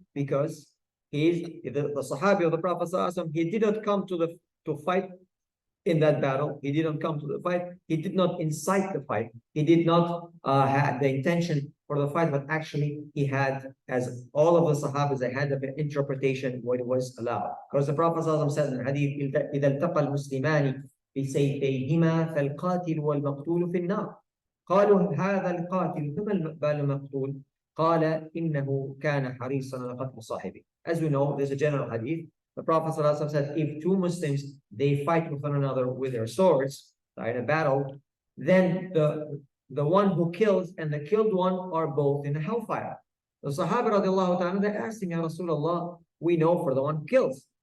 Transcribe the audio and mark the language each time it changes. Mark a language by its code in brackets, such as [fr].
[en] Because he is the Sahabi of the Prophet ﷺ. He did not come to fight in that battle. He didn't come to the fight. He did not incite the fight. He did not have the intention for the fight, but actually he had, as all of the Sahabas, they had an interpretation what was allowed. Because the Prophet ﷺ said in the hadith, [ar] إِذَا الْتَقَى الْمُسْلِمَانِ بِسَيْفَيْهِمَا فَالْقَاتِلُ وَالْمَقْتُولُ فِي النَّارِ. قالوا هذا القاتل ثم المقتول قال إنه كان حريصا على قتل صاحبه. [en] As we know, there's a general hadith. The Prophet ﷺ said, if two Muslims, they fight with one another with their swords, in a battle, then the one who kills and the killed one are both in the hellfire. The Sahaba radiallahu ta'ala, they asked him, Ya Rasulullah, we know for the one who kills.